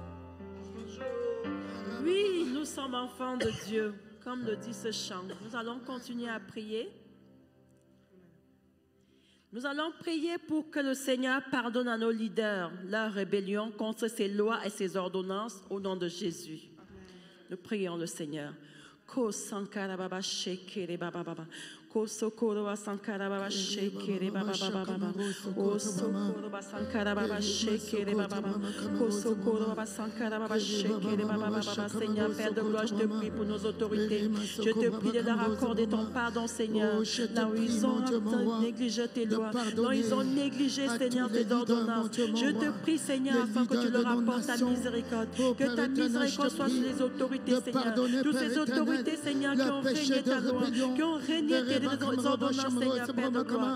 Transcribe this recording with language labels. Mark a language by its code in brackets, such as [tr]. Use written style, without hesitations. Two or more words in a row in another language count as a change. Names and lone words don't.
[fr] Oui, nous sommes enfants de Dieu, comme le dit ce chant. Nous allons continuer à prier. Nous allons prier pour que le Seigneur pardonne à nos leaders leur rébellion contre ses lois et ses ordonnances au nom de Jésus. Nous prions le Seigneur. Ko sankara baba shekere baba baba. Ko sokoro ba sankara baba shekere baba baba baba. Ko sokoro ba sankara baba shekere baba baba. Ko sokoro baba sankara baba shekere baba baba. Seigneur, Père de gloire, je te prie pour nos autorités. Je te prie de leur accorder ton pardon, Seigneur. Là où ils ont négligé tes lois, là où ils ont négligé, Seigneur, tes ordonnances. Je te prie, Seigneur, afin que tu leur apportes ta miséricorde. Que ta miséricorde soit sur les autorités, Seigneur. Toutes ces autorités, Seigneur, qui ont régné ta loi, qui ont régné tes ordonnances, Seigneur, Père de gloire.